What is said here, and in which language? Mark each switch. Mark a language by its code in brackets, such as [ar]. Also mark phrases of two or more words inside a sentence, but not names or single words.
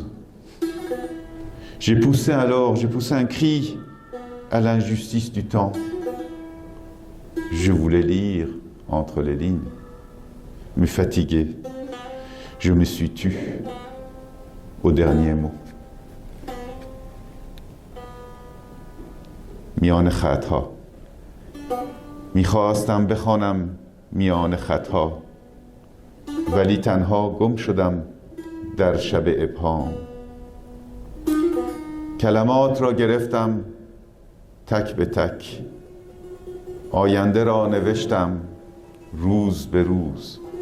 [fr] J'ai poussé un cri à l'injustice du temps. Je voulais lire entre les lignes, mais fatigué, je me suis tu au dernier mot. [fa] میان خطها میخواستم بخوانم میان خطها، ولی تنها گم شدم در شب ابهام. کلمات را گرفتم تک به تک، آینده را نوشتم روز به روز.